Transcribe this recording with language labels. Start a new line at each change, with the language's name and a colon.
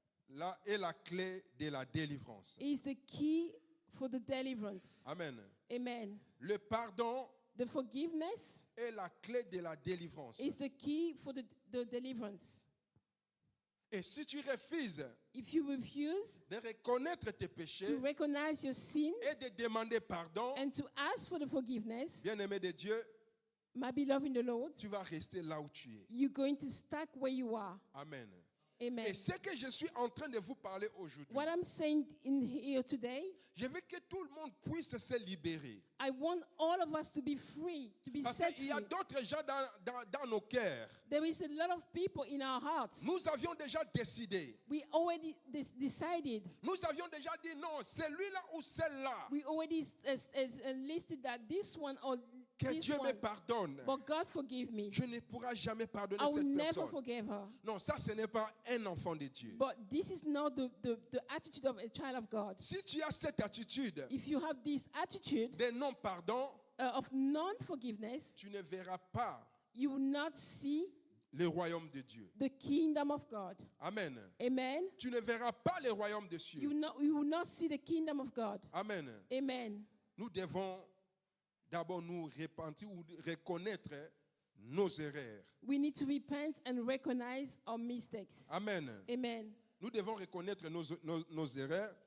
French: là est la clé de la délivrance.
English: is the key for the deliverance. Amen. Amen.
French: Le pardon
English: The forgiveness
French: est la clé de la délivrance.
English: is the key for the deliverance.
French: Et si tu refuses
English: If you refuse
French: de reconnaître tes péchés
English: to recognize your sins
French: et de demander pardon,
English: and to ask for the forgiveness,
French: bien-aimé de Dieu,
English: my beloved in the Lord,
French: tu vas rester là où tu es.
English: you're going to stuck where you are. Amen. Amen.
French: Et ce que je suis en train de vous parler aujourd'hui,
English: What I'm saying in here today,
French: je veux que tout le monde puisse se libérer.
English: I want all of us to be free, to be
French: Parce
English: set
French: qu'il y a
English: free.
French: d'autres gens dans nos cœurs.
English: There is a lot of people in our hearts.
French: Nous avions déjà décidé.
English: We already decided.
French: Nous avions déjà dit non, celui-là ou celle-là.
English: We already listed that this one or
French: Que
English: this
French: Dieu me
English: one.
French: pardonne.
English: But God forgive me.
French: Je ne pourrai jamais pardonner
English: I will
French: cette
English: never
French: personne.
English: forgive her.
French: Non, ça ce n'est pas un enfant de Dieu.
English: But this is not the attitude of a child of God.
French: Si tu as cette attitude
English: If you have this attitude
French: de non-pardon,
English: of non-forgiveness,
French: tu ne verras pas
English: you will not see
French: le royaume de Dieu.
English: the kingdom of God. Amen. Amen.
French: Tu ne verras pas le royaume des cieux.
English: You will not see the kingdom of God. Amen. Amen.
French: Nous devons d'abord nous repentir ou reconnaître nos erreurs.
English: We need to repent and recognize our mistakes. Amen. Amen.
French: Nous devons reconnaître nos erreurs.